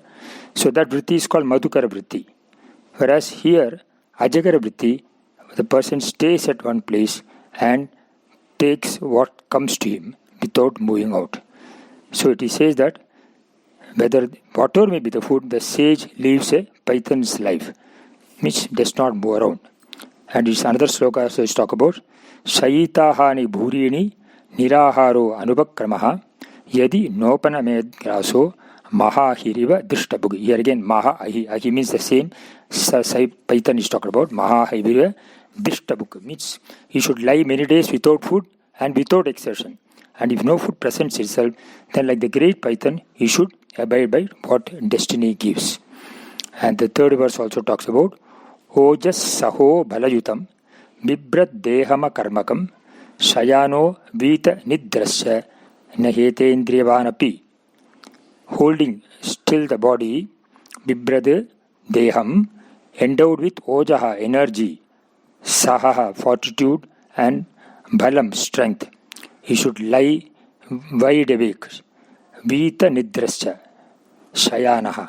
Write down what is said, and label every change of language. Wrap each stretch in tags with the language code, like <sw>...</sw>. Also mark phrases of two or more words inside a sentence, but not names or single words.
<en>So that vritti is called</en> <sa>Madhukara vritti.</sa> <en>Whereas here,</en> <sa>Ajagara vritti,</sa> <en>the person stays at one place and takes what comes to him without moving out. So it says that whatever may be the food, the sage lives a python's life, which does not move around. And it's another sloka also is talk about</en> <sa>Shayitahani Bhurini Niraharo Anubakramaha Yadi Nopanamed Graso Maha Hiriva Drishtabug.</sa> <en>Here again,</en> <sa>Maha Ahi</sa> <en>means the same. Python is talked about.</en> <sa>Maha Hiriva Drishtabug</sa> <en>means he should lie many days without food and without exertion. And if no food presents itself, then like the great python, he should abide by what destiny gives. And the third verse also talks about</en> <sa>Ojas Saho Balayutam Bibrat Dehama Karmakam Shayano Vita Nidrasya Nahete Indriyavanapi.</sa> <en>Holding still the body,</en> <sa>Bibrad Deham,</sa> <en>endowed with Ojaha, energy, Sahaha, fortitude, and Balam, strength. He should lie wide awake.</en> <sa>Vita Nidrasya Shayanaha.</sa>